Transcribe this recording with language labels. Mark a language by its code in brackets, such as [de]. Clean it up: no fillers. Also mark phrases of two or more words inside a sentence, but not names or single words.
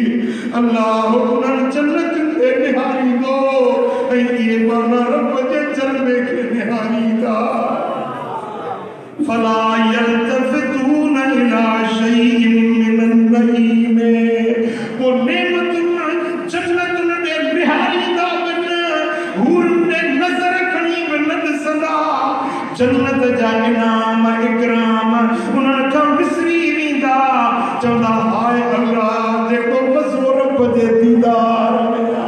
[sd] الله उन्हनि जन्नत खे निहारींदो ऐं इहे माना रब जे जलवे खे निहारींदा [ar] فلا يلتفتون إلى شيء من النعيم [sd] वो नेमतुनि जन्नतुनि ॾे निहारींदा वञ हूर ॾे नज़र खणी बि न ॾिसंदा जन्नत जा इनाम इकराम उन्हनि खां विसरी वेंदा चवंदा हाय अल्लाह जेको मज़ो रब जे दीदार में